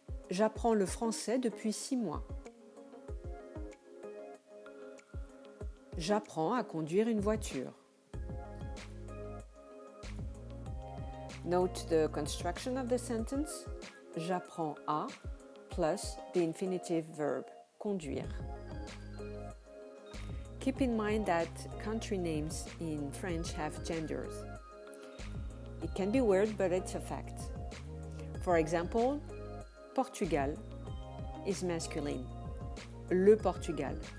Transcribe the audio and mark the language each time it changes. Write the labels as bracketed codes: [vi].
[fr] J'apprends le français depuis 6 mois. J'apprends à conduire une voiture. [en] Note the construction of the sentence. [fr] J'apprends à [en] plus the infinitive verb, conduire. Keep in mind that country names in French have genders. It can be weird, but it's a fact. For example, Portugal is masculine. Le Portugal.